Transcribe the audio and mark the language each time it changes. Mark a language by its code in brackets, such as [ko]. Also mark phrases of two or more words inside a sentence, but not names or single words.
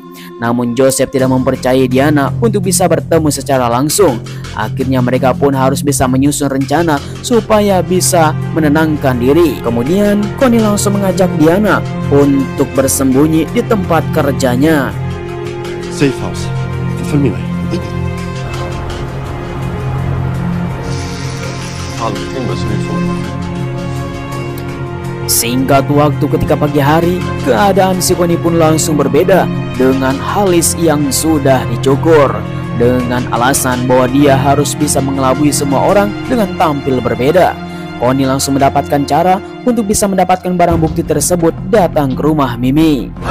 [id] Namun Joseph tidak mempercayai Diana untuk bisa bertemu secara langsung. Akhirnya mereka pun harus bisa menyusun rencana supaya bisa menenangkan diri. Kemudian Connie langsung mengajak Diana untuk bersembunyi di tempat kerjanya. [en] Safe house. [sv] Följ med mig. Halvtimme så vi får. [id] Singkat waktu ketika pagi hari, keadaan si Connie pun langsung berbeda dengan Halis yang sudah dicukur. Dengan alasan bahwa dia harus bisa mengelabui semua orang dengan tampil berbeda. Connie langsung mendapatkan cara untuk bisa mendapatkan barang bukti tersebut datang ke rumah Mimi.